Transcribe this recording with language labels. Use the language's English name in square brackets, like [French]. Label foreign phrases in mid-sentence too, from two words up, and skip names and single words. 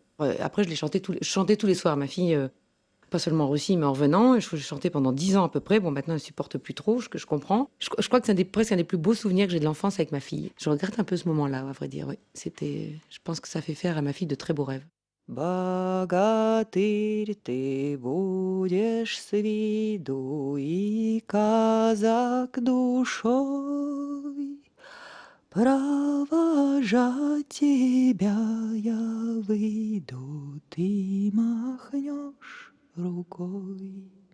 [French] Après, je chantais tous les soirs. Ma fille, pas seulement en Russie, mais en revenant. Je chantais pendant 10 ans à peu près. Bon, maintenant, elle supporte plus trop, ce que je comprends. Je crois que c'est presque un des plus beaux souvenirs que j'ai de l'enfance avec ma fille. Je regrette un peu ce moment-là, à vrai dire. Oui, je pense que ça fait faire à ma fille de très beaux rêves. [Russian] Богатырь ты будешь с виду и казак душой. Провожать тебя я выйду, ты махнешь рукой.